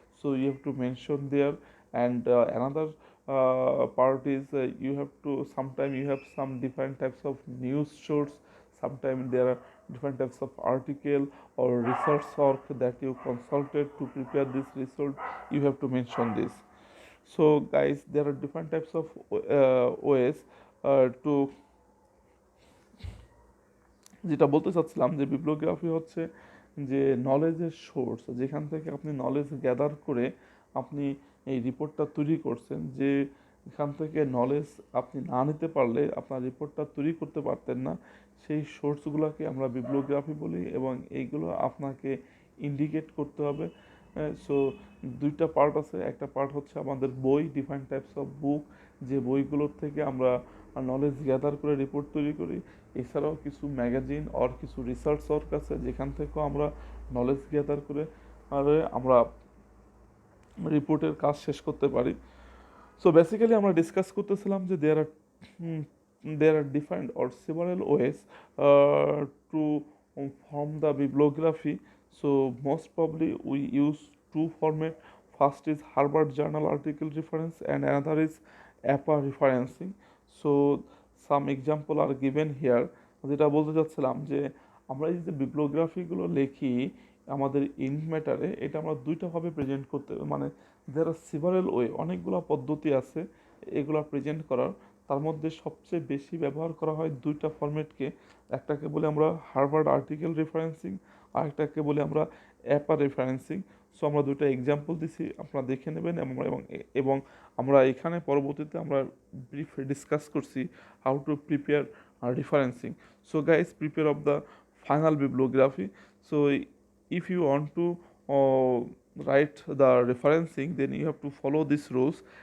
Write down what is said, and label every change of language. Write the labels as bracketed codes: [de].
[en] So you have to mention there. And another part is you have to sometime you have some different types of news source, sometimes there are different types of article or research work that you consulted to prepare this result. You have to mention this. So guys, there are different types of ways to [bn] যেটা বলতে চাচ্ছিলাম যে বিব্লিওগ্রাফি হচ্ছে যে নলেজের source, যেখান থেকে আপনি নলেজ গ্যাদার করে আপনি এই রিপোর্টটা তৈরি করছেন। যে এখান থেকে নলেজ আপনি না নিতে পারলে আপনার রিপোর্টটা তৈরি করতে পারতেন না, সেই সোর্সগুলোকে আমরা বিব্লিওগ্রাফি বলি এবং এইগুলো আপনাকে ইন্ডিকেট করতে হবে। সো দুইটা পার্ট আছে, একটা পার্ট হচ্ছে আমাদের বই, ডিফারেন্ট টাইপস অফ বুক, যে বইগুলোর থেকে আমরা নলেজ গ্যাদার করে রিপোর্ট তৈরি করি। এছাড়াও কিছু ম্যাগাজিন আর কিছু রিসার্চ ওয়ার্ক আছে যেখান থেকেও আমরা নলেজ গ্যাদার করে আর আমরা রিপোর্টের কাজ শেষ করতে পারি। সো বেসিক্যালি আমরা ডিসকাস করতেছিলাম যে [en] there are different or several ways to form the bibliography. So most probably we use two format. First is Harvard Journal article reference and another is APA referencing. So some example are given here. [bn] যেটা বলতে চাচ্ছিলাম যে আমরা এই যে বিপ্লবগ্রাফিগুলো লিখি আমাদের Inc ম্যাটারে, এটা আমরা দুইটাভাবে প্রেজেন্ট করতে, মানে [en] there are several way, [bn] অনেকগুলো পদ্ধতি আছে এগুলো প্রেজেন্ট করার। তার মধ্যে সবচেয়ে বেশি ব্যবহার করা হয় দুইটা ফরম্যাটকে, একটাকে বলে আমরা হার্ভার্ড আর্টিকেল রেফারেন্সিং, আর একটাকে বলে আমরা অ্যাপা রেফারেন্সিং। সো আমরা দুটো এক্সাম্পল দিছি, আপনারা দেখে নেবেন। এবং আমরা এখানে পরবর্তীতে আমরা ব্রিফ ডিসকাস করছি [en] How to prepare referencing. So guys, prepare of the final bibliography. So if you want to write the referencing, then you have to follow these rules.